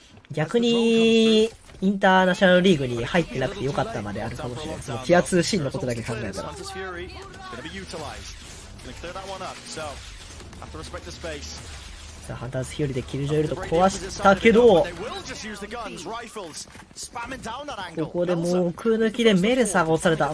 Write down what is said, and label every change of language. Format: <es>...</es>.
<ja>逆に、インターナショナルリーグに入ってなくてよかったまであるかもしれない。そのティア2シーンのことだけ考えたら。</ja> <en>Santa's Fury is gonna be utilized. Gonna clear that one up. So have to respect the space.</en> <ja>さあ、ハンターズフューリーでキルジョイルと壊したけど、</ja> <en>They will just use the guns, rifles, spamming down that angle.</en> <ja>ここでモク抜きでメルサーが押された。</ja>